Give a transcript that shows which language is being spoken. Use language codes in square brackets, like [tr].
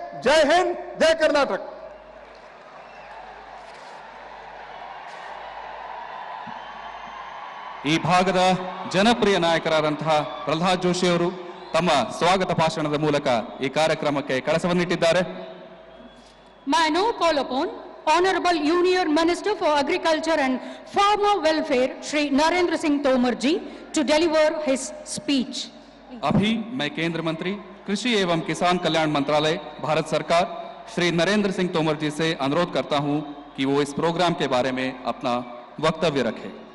[kn] ಜೈ ಹಿಂದ್, ಜೈ ಕರ್ನಾಟಕ. ಈ ಭಾಗದ ಜನಪ್ರಿಯ ನಾಯಕರಾದಂತಹ ಪ್ರಹ್ಲಾದ್ ಜೋಶಿ ಅವರು ತಮ್ಮ ಸ್ವಾಗತ ಭಾಷಣದ ಮೂಲಕ ಈ ಕಾರ್ಯಕ್ರಮಕ್ಕೆ ಕಳಸವನ್ನಿಟ್ಟಿದ್ದಾರೆ. [en] May I now call upon Honorable Union Minister for Agriculture and Farmer Welfare, Shri Narendra Singh Tomar ji, to deliver his speech. [hi] अभी मैं केंद्र मंत्री कृषि एवं किसान कल्याण मंत्रालय भारत सरकार श्री नरेंद्र सिंह तोमर जी से अनुरोध करता हूं कि वो इस प्रोग्राम के बारे में अपना वक्तव्य रखें.